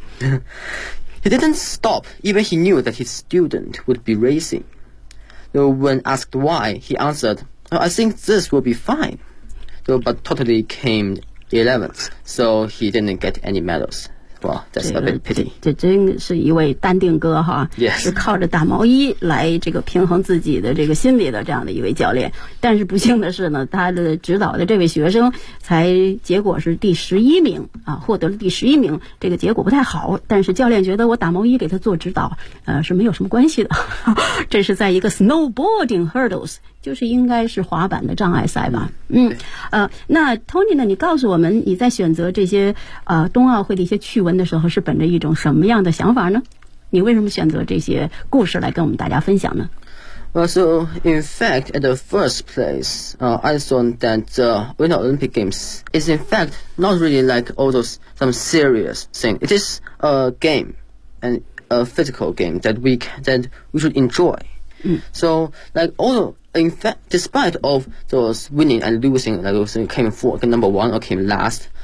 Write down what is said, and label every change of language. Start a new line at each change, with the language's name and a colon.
English: He didn't stop, even he knew that his student would be racing. So when asked why, he answered, I think this will be fine. But Totally came 11th, so he didn't get any medals. Well, that's a bit pity.
Chinese: 这真是一位淡定哥哈。
English: Yes.
Chinese: 是靠着打毛衣来这个平衡自己的这个心理的这样的一位教练。但是不幸的是呢，他的指导的这位学生才结果是第11名啊，获得了第11名，这个结果不太好。但是教练觉得我打毛衣给他做指导是没有什么关系的。这是在一个 snowboarding hurdles。就是应该是滑板的障碍赛吧。那 Tony 呢，你告诉我们你在选择这些冬奥会的一些趣闻的时候是本着一种什么样的想法呢？你为什么选择这些故事来跟我们大家分享呢？
English: Well, so in fact at the first place I thought that the Winter Olympic Games is in fact not really like all those some serious thing. It is a game and a physical game that we should enjoy. So like all theIn fact, despite of those winning and losing, like those came fourth, number one, or came last.